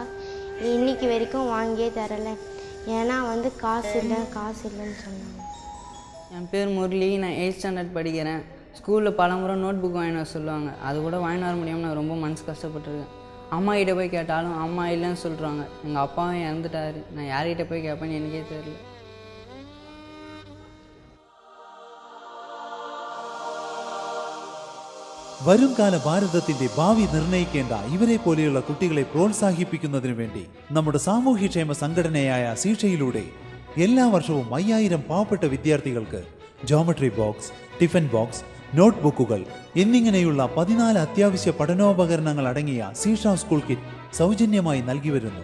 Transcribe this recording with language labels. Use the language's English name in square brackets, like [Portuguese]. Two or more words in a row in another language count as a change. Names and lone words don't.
[Tamil] இன்றைக்கி வரைக்கும் வாங்கியே தரலை. ஏன்னா காசு இல்லைன்னு சொன்னாங்க. என் பேர் முரளி. நான் 8th ஸ்டாண்டர்ட் படிக்கிறேன். ஸ்கூலில் பலமுறை [English] note book [Tamil] வாங்கிட்டு வர சொல்லுவாங்க. அது கூட வாங்கிட்டு வர முடியாமல் நான் ரொம்ப மனசு கஷ்டப்பட்டுருக்கேன். அம்மா கிட்டே போய் கேட்டாலும் அம்மா இல்லைன்னு சொல்கிறாங்க. எங்கள் அப்பாவும் இறந்துட்டாரு. நான் யார்கிட்ட போய் கேட்பேன்னு எனக்கே தெரியல. [Malayalam] വരുംകാല ഭാരതത്തിന്റെ ഭാവി നിർണ്ണയിക്കേണ്ട ഇവരെ പോലെയുള്ള കുട്ടികളെ പ്രോത്സാഹിപ്പിക്കുന്നതിനു വേണ്ടി നമ്മുടെ സാമൂഹ്യക്ഷേമ സംഘടനയായ ശിക്ഷയിലൂടെ എല്ലാ വർഷവും 5000 പാവപ്പെട്ട വിദ്യാർത്ഥികൾക്ക് [English] geometry box, tiffin box, [Malayalam] നോട്ട്ബുക്കുകൾ എന്നിങ്ങനെയുള്ള 14 അത്യാവശ്യ പഠനോപകരണങ്ങൾ അടങ്ങിയ ശിക്ഷ [English] school kit [Malayalam] സൗജന്യമായി നൽകി വരുന്നു.